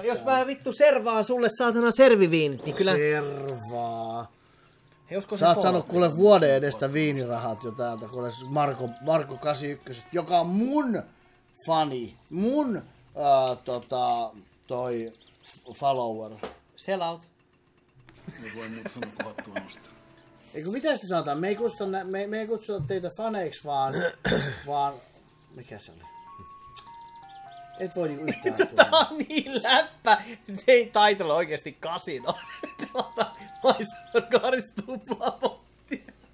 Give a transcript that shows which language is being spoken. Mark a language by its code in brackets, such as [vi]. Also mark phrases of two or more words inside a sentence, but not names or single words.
[fi] No jos mä vittu servaan sulle saatana serviviinit, niin kyllä... Servaa. Hei, sä oot saanut kuule vuoden edestä viinirahat jo täältä, kuule Marko 81, joka on mun fani. Mun toi follower. [en] Sell out. [fi] Ei voi muuta sanoa kuin hattua nostaa. Eikö mitä sitä sanotaan? Me ei kutsuta teitä faneiksi, vaan... Mikä se oli? Et voi niinku yhtään Tää on niin läppä. Ei taitella oikeesti Casino. Pelata Maisarkaaris tuplapottia.